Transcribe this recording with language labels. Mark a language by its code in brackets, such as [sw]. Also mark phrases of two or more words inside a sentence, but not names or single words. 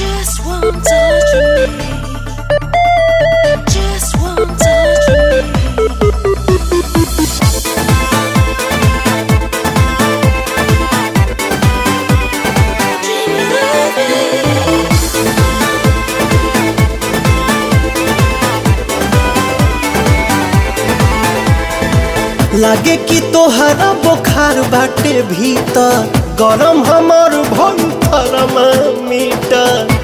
[en] Just one touch of me. Just one touch of me. Dreaming of you. [bho] लागे कि तोहरा बुखार बाटे भीतर गरम हमार भइल थर्मामीटर।